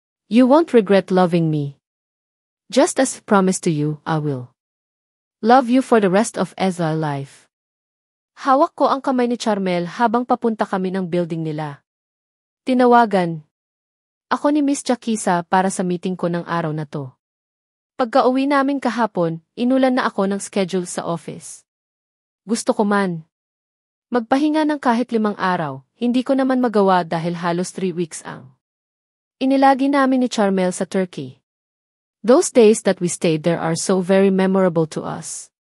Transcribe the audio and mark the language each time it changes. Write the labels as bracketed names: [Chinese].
[English] You won't regret loving me. Just as promised to you, I will. Love you for the rest of Ezra life. [Filipino] Hawak ko ang kamay ni Charmel habang papunta kami ng building nila. Tinawagan ako ni Miss Jakisa para sa meeting ko ng araw na to. Pagka-uwi namin kahapon, inulan na ako ng schedule sa office. Gusto ko man magpahinga ng kahit 5 araw, hindi ko naman magawa dahil halos 3 weeks ang inilagi namin ni Charmel sa Turkey. [English] Those days that we stayed there are so very memorable to us.